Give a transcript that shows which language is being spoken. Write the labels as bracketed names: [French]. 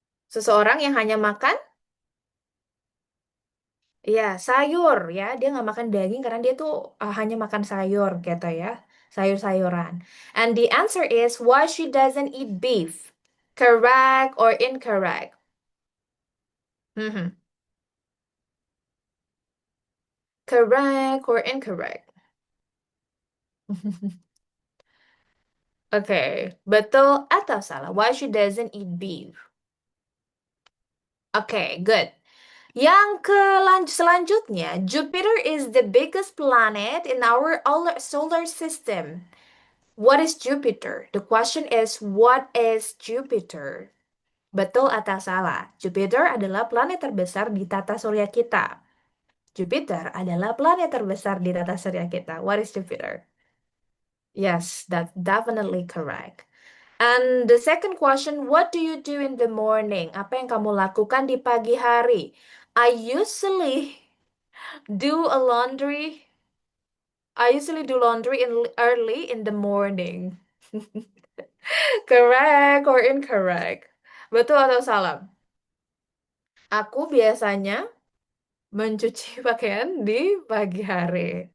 [Indonesian] Seseorang yang hanya makan, ya, sayur ya. Dia nggak makan daging karena dia tuh hanya makan sayur gitu ya. Sayur-sayuran. [English] And the answer is why she doesn't eat beef. Correct or incorrect? Mhm. Correct or incorrect? Oke, [Indonesian] betul atau salah? [English] Why she doesn't eat beef? Oke, good. [Indonesian] Yang selanjutnya, [English] Jupiter is the biggest planet in our solar system. What is Jupiter? The question is, what is Jupiter? [Indonesian] Betul atau salah? Jupiter adalah planet terbesar di tata surya kita. Jupiter adalah planet terbesar di tata surya kita. [English] What is Jupiter? Yes, that's definitely correct. And the second question, what do you do in the morning? [Indonesian] Apa yang kamu lakukan di pagi hari? [English] I usually do a laundry. I usually do laundry early in the morning. Correct or incorrect? [Indonesian] Betul atau salah? Aku biasanya mencuci pakaian di pagi hari.